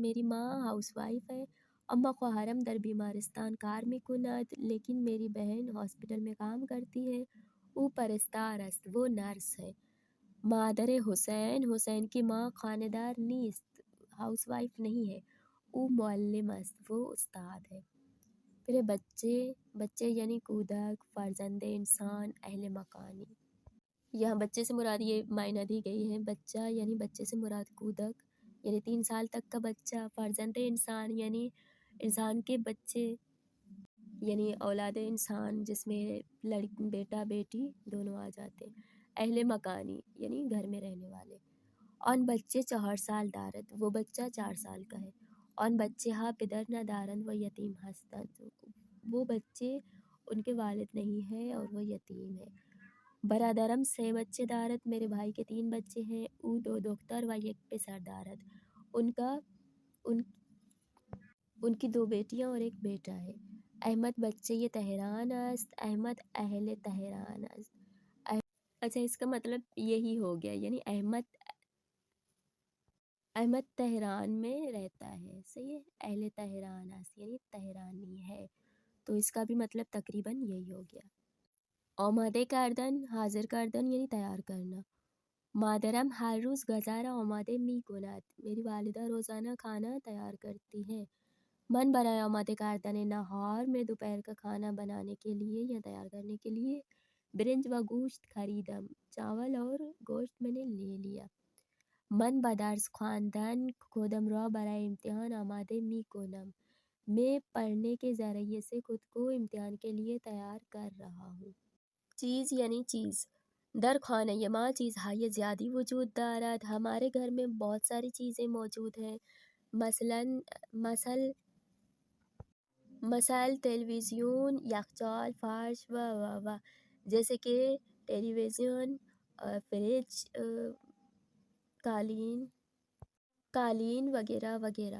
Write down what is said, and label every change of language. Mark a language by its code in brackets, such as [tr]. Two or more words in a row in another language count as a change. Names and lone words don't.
[ur] میری ماں ہاؤس وائف ہے. [fa] اما خواهرم در بیمارستان کار میکند. [ur] لیکن میری بہن ہاسپٹل میں کام کرتی ہے. [fa] او پرستار است. [ur] وہ نرس ہے. [fa] مادر حسین. حسین کی ماں خانه دار نیست، [ur] ہاؤس وائف نہیں ہے. [fa] او معلم است. [ur] وہ استاد ہے. پھر بچے. بچے یعنی [fa] کودک، فرزند انسان، اہل مکانی. [ur] یہاں بچے سے مراد یہ معنی دی گئی ہے. بچہ یعنی بچے سے مراد کودک یعنی 3 سال تک کا بچہ. [fa] فرزند انسان [ur] یعنی انسان کے بچے یعنی اولاد انسان جس میں بیٹا بیٹی دونوں آ جاتے ہیں. [fa] اہل مکانی [ur] یعنی گھر میں رہنے والے. [fa] آن بچے 4 سال دارد. [ur] وہ بچہ 4 سال کا ہے. [fa] آن بچے ہا پدر ندارند و یتیم هستند. [ur] وہ بچے ان کے والد نہیں ہیں اور وہ یتیم ہے. [fa] برادرم 3 بچے دارد. [ur] میرے بھائی کے 3 بچے ہیں. [fa] او 2 دختر و یک پسر دارد. [ur] ان کی 2 بیٹیاں اور ایک بیٹا ہے. [fa] احمد بچے یہ تہران است. احمد اہل تہران است. [ur] اچھا اس کا مطلب یہی ہو گیا یعنی احمد تہران میں رہتا ہے. صحیح ہے. [fa] اہل تہران است [ur] یعنی تہرانی ہے. تو اس کا بھی مطلب تقریباً یہی ہو گیا. [fa] آماده کردن حاضر کردن [ur] یعنی تیار کرنا. [fa] مادرم ہر روز غذا را آماده می کند. [ur] میری والدہ روزانہ کھانا تیار کرتی ہے. [fa] من برای آماده کردن نهار. [ur] میں دوپہر کا کھانا بنانے کے لیے یا تیار کرنے کے لیے [fa] برنج و گوشت خریدم. [ur] چاول اور گوشت میں نے لے لیا. [fa] من با درس خواندن خودم را برای امتحان آماده می کنم. [ur] میں پڑھنے کے ذریعے سے خود کو امتحان کے لیے تیار کر رہا ہوں. چیز یعنی چیز. [fa] در خانه ما چیزهای زیادی وجود دارد. [ur] ہمارے گھر میں بہت ساری چیزیں موجود ہیں. [fa] مثل ٹیلی ویژن، یخچال، فرش و [ur] جیسے کہ ٹیلی ویژن، فریج، قالین وغیرہ وغیرہ.